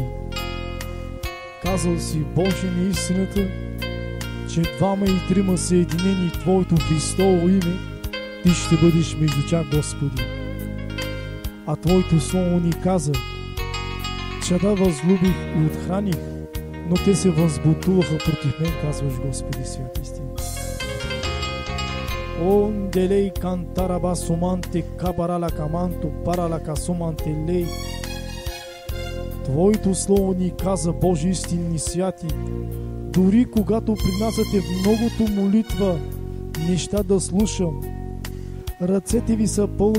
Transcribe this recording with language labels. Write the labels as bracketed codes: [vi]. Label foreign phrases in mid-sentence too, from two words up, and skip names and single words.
[bg] Казал си, Боже на истината, че двама и трима съединени в Твоето Христово име, Ти ще бъдеш между тях, Господи. А Твоето Слово ни каза, че да възлюбих и отхраних, но те се възбунтуваха против мен, казваш, Господи, святи истина. Онделей кантараба суманте кабарала каманто паралака суманте лей. Твоето Слово ни каза, Божи истинни святи, дори когато принасяте в многото молитва неща да слушам, ръцете ви са пълни